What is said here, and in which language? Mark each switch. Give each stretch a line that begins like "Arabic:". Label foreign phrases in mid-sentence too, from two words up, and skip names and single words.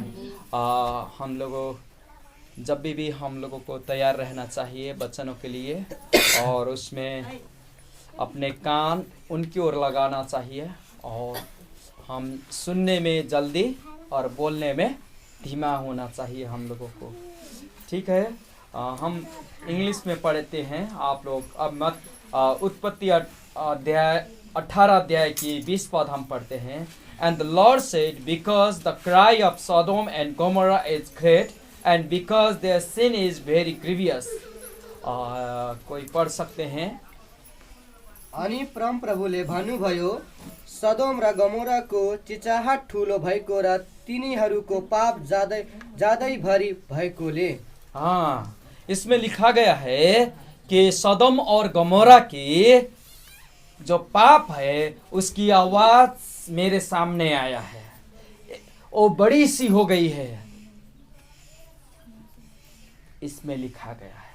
Hindi: हम लोगों जब भी हम लोगों को तैयार रहना चाहिए वचनों के लिए, और उसमें अपने कान उनकी ओर लगाना चाहिए, और हम सुनने में जल्दी और बोलने में धीमा होना चाहिए हम लोगों को। ठीक है, हम इंग्लिश में पढ़ते हैं। आप लोग अब मत उत्पत्ति अध्याय 18 अध्याय की 20 पद हम पढ़ते हैं।
English: And the Lord said, because the cry of Sodom and Gomorrah is great, and because their sin is very grievous.
Hindi: कोई पढ़ सकते हैं?
Nepali: अनि परम प्रभुले भन्नुभयो, सदोम र गमोराको चिचाहट ठुलो भएको र तिनीहरूको पाप ज्यादै भरी भएकोले।
Hindi: हाँ, इसमें लिखा गया है कि सदोम और गमोरा की जो पाप है उसकी आवाज मेरे सामने आया है, वो बड़ी सी हो गई है, इसमें लिखा गया है।